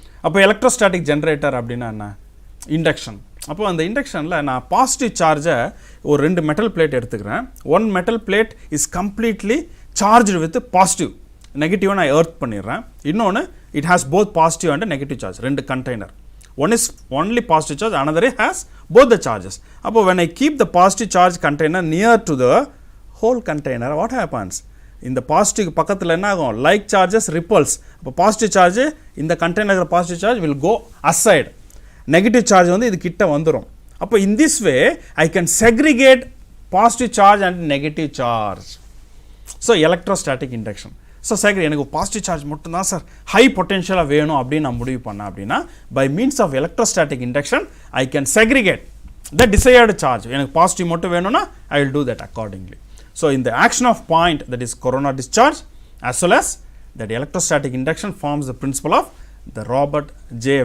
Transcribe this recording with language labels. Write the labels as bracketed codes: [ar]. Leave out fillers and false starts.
[ta] அப்போ electrostatic generator அப்படின்னா என்ன, இண்டக்ஷன். அப்போ அந்த இண்டக்ஷனில் நான் பாசிட்டிவ் சார்ஜை ஒரு 2 மெட்டல் பிளேட் எடுத்துக்கிறேன். [en] one metal plate is completely charged with positive, [ta] நெகட்டிவாக நான் எர்த் பண்ணிடுறேன். [en] இன்னொன்று it has both positive and negative charge, 2 container. One is only positive charge, another has both the charges. அப்போ when I keep the positive charge container near to the whole container, what happens, [ta] இந்த positive பக்கத்தில் என்ன ஆகும், [en] Like charges repels. [ta] அப்போ positive charge இந்த container positive charge [en] will go aside, [ta] negative charge வந்து இது கிட்ட வந்துடும். [en] அப்போ in this way I can segregate positive charge and negative charge. [ta] So electrostatic induction. So எனக்கு பாசிட்டிவ் சார்ஜ் மட்டும்தான் சார் ஹை பொட்டென்ஷியலாக வேணும் அப்படின்னு நான் முடிவு பண்ணேன் அப்படின்னா, [en] By means of electrostatic induction I can segregate the desired charge. [ta] எனக்கு பாசிட்டிவ் மட்டும் வேணும்னா [en] I will do that accordingly. So in the action of point, that is corona discharge, as well as that electrostatic induction forms the principle of the Robert J.